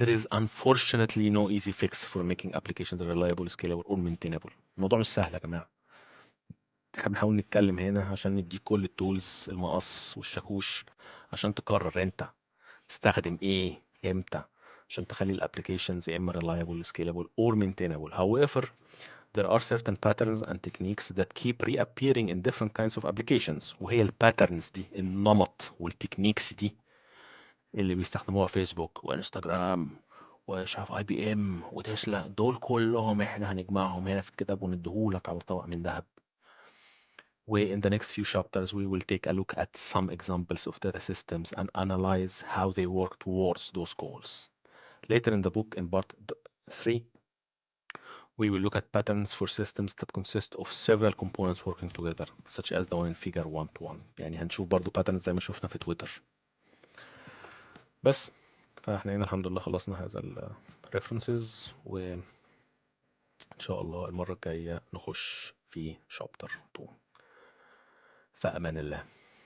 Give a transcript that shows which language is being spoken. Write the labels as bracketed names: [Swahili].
[English] There is unfortunately no easy fix for making applications reliable, scalable or maintainable. [Arabic] الموضوع مش سهل يا جماعة. احنا بنحاول نتكلم هنا عشان نديك كل التولز، المقص والشاكوش، عشان تقرر انت تستخدم ايه امتى عشان تخلي الابلكيشنز يا اما [English] reliable, scalable or maintainable. However, there are certain patterns and techniques that keep reappearing in different kinds of applications. [Arabic] وهي الباترنز دي، النمط والتكنيكس دي اللي بيستخدموها فيسبوك وانستجرام ومش عارف اي بي ام وتسلا، دول كلهم احنا هنجمعهم هنا في الكتاب ونديهولك على طبق من ذهب. [English] In the next few chapters, we will take a look at some examples of data systems and analyze how they work towards those goals. Later in the book, in part 3, we will look at patterns for systems that consist of several components working together, such as the one in figure 1 to 1. [Arabic] يعني هنشوف برضو patterns زي ما شفنا في تويتر. بس فاحنا هنا الحمد لله خلصنا هذا ال references، وإن شاء الله المرة الجاية نخش في chapter 2. فأمان الله.